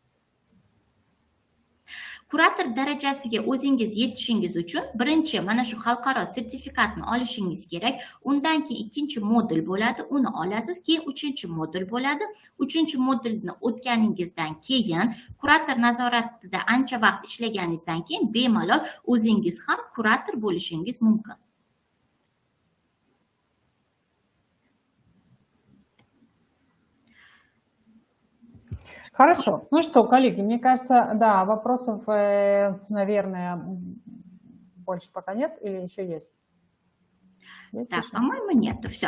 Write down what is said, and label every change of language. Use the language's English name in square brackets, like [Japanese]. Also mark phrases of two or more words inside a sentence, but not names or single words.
[Uzbek] Kurator darajasiga o'zingiz yetishingiz uchun birinchi mana shu xalqaro sertifikatni olishingiz kerak. Undan keyin ikkinchi modul bo'ladi, uni olasiz, keyin uchinchi modul bo'ladi. Uchinchi modulni o'tganingizdan keyin kurator nazoratida ancha vaqt ishlaganingizdan keyin bemalol o'zingiz ham kurator bo'lishingiz mumkin. [Russian] Хорошо. Ну что, коллеги, мне кажется, да, вопросов, наверное, больше пока нет или еще есть? Так, по-моему, нет. Все.